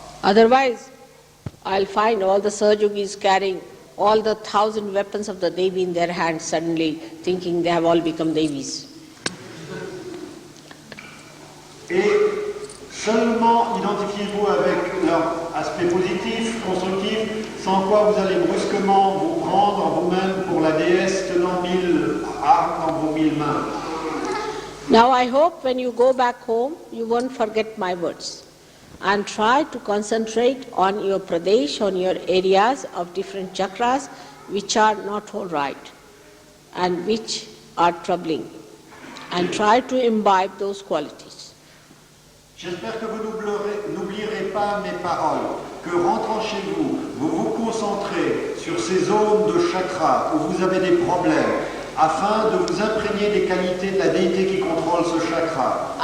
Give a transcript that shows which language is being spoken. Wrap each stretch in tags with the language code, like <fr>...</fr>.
<en>Otherwise, I'll find all the Sahajogis carrying all the 1,000 weapons of the Devi in their hands, suddenly thinking they have all become Devis.</en> <fr>Et seulement identifiez-vous avec leur aspect positif, constructif, sans quoi vous allez brusquement vous prendre vous-même pour la déesse tenant 1000 armes dans vos 1000 mains.</fr> <en>Now I hope when you go back home, you won't forget my words. And try to concentrate on your pradesh, on your areas of different chakras which are not all right and which are troubling. And try to imbibe those qualities.</en> <fr>J'espère que vous n'oublierez pas mes paroles, que rentrant chez vous, vous vous concentrez sur ces zones de chakras où vous avez des problèmes, afin de vous imprégner des qualités de la déité qui contrôle ce chakra.</fr>